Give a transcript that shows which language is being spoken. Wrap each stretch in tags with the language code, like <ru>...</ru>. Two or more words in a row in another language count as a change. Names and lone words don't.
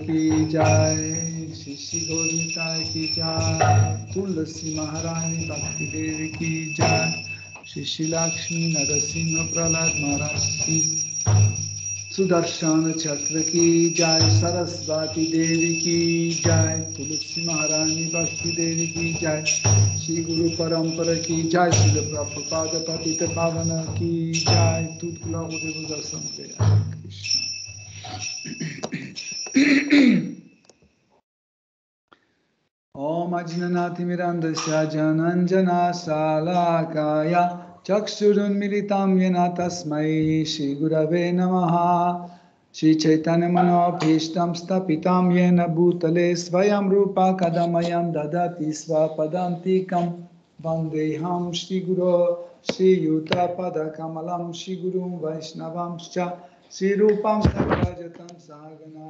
<sa>ki Jai Shri Shri Gaur Nitai ki Jai Tulasi Maharani Bhakti Devi ki Jai Shri Shri Lakshmi Narasimha Prahlad Maharaj ki Sudarshana Chakra ki Jai Sarasvati Devi ki Jai Tulsi Maharani Bhakti Devi ki Jai Shri Guru Parampara ki Jai Srila Prabhupada Patita Pavana ki Jai</sa> <fr>Toute gloire au Dévot assemblés.</fr> <sa>Hare Krishna. Om Ajnanati Mirandasya Jananjana Salakaya Chakshurun Militam Yena Tasmai Shri Gurave Namaha Shri Chaitanya Manobhishtam Stapitam Yena Bhutale Svayam Rupa Kadamayam Dadati Svapadantikam Vandeham Shri Guru Shri Yuta Pada Kamalam Shri Gurum Vaishnavamscha Shri Rupam Sagrajatam Sahagana</sa>